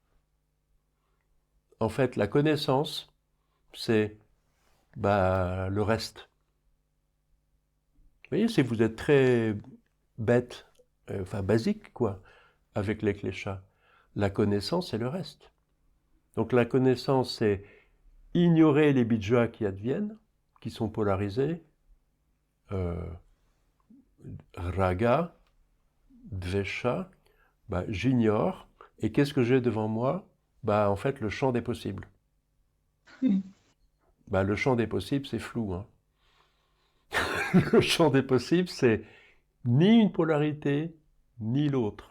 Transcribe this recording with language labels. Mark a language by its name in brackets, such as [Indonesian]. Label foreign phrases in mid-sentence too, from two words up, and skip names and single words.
[French] En fait, la connaissance, c'est le reste. Vous voyez, si vous êtes très bête, enfin basique, quoi, avec les cléchats, la connaissance, c'est le reste. Donc la connaissance, c'est ignorer les bidjas qui adviennent, qui sont polarisés, [Sanskrit] राग, द्वेष, [French] j'ignore, et qu'est-ce que j'ai devant moi? En fait, le champ des possibles. Le champ des possibles, c'est flou. Hein. Le champ des possibles, c'est ni une polarité, ni l'autre.